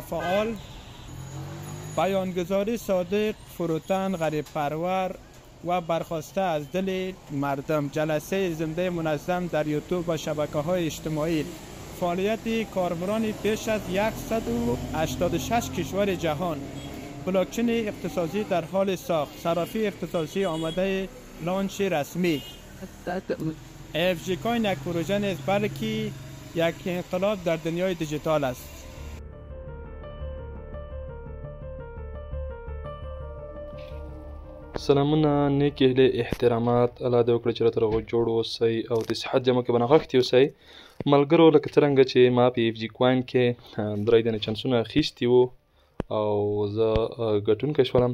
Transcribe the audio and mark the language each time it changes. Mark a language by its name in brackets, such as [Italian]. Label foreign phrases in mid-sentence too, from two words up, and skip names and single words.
[Persian] فعال، بیانگذاری صادق، فروتن، غریب پرور و برخواسته از دل مردم، جلسه زنده منظم در یوتیوب و شبکه‌های اجتماعی، فعالیت کاربران بیش از 186 کشور جهان، بلاکچین اختصاصی در حال ساخت، صرافی اختصاصی آماده لانچ رسمی. AFG کوین یک پروژه نیست بلکه یک انقلاب در دنیای دیجیتال است. [Pashto] سلامونه، نیک هیلې، احترامات. الله دې وکړي چې راته روغ جوړ اوسئ او د صحت جمع کې به نغښتي اوسئ. ملګرو لکه څرنګه چې ما په AFG کوین کې 3 دنې چانسونه اخیستي وو او زه ګټونکی شولم.